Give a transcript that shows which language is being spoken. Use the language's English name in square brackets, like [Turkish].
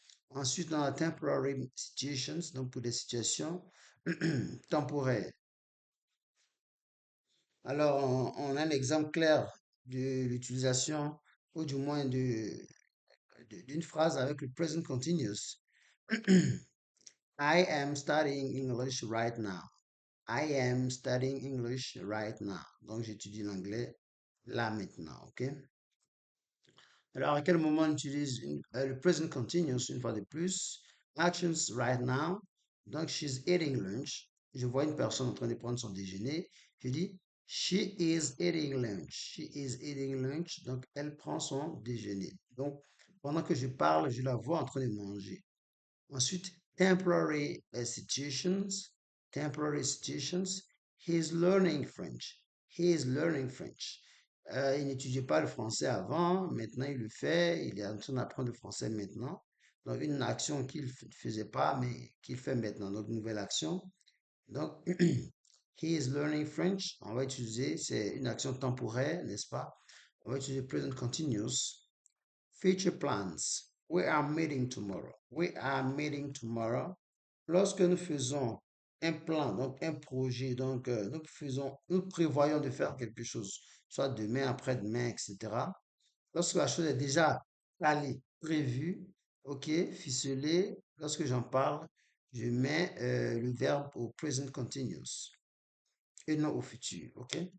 [French] Ensuite, dans la [English] temporary situations, [French] donc pour des situations temporaires. Alors, on a un exemple clair de l'utilisation, ou du moins d'une phrase avec le present continuous. [English] I am studying English right now. I am studying English right now. [French] Donc, j'étudie l'anglais là maintenant, OK? Alors, à quel moment on utilise le present continuous une fois de plus? [English] Actions right now. [French] Donc, [English] she's eating lunch. [French] Je vois une personne en train de prendre son déjeuner. Je dis, [English] she is eating lunch. She is eating lunch. [French] Donc, elle prend son déjeuner. Donc, pendant que je parle, je la vois en train de manger. Ensuite, [English] temporary situations. Temporary situations. He is learning French. He is learning French. [French] Il n'étudiait pas le français avant, maintenant il le fait, il est en train d'apprendre le français maintenant. Donc, une action qu'il ne faisait pas, mais qu'il fait maintenant. Donc, nouvelle action. Donc, [English] he is learning French. [French] On va utiliser, c'est une action temporaire, n'est-ce pas? On va utiliser present continuous. [English] Future plans. We are meeting tomorrow. We are meeting tomorrow. [French] Lorsque nous faisons un plan, donc un projet, donc nous prévoyons de faire quelque chose, soit demain, après-demain, etc. Lorsque la chose est déjà allée, prévue, ok, ficelée, lorsque j'en parle, je mets le verbe au present continuous et non au futur, ok?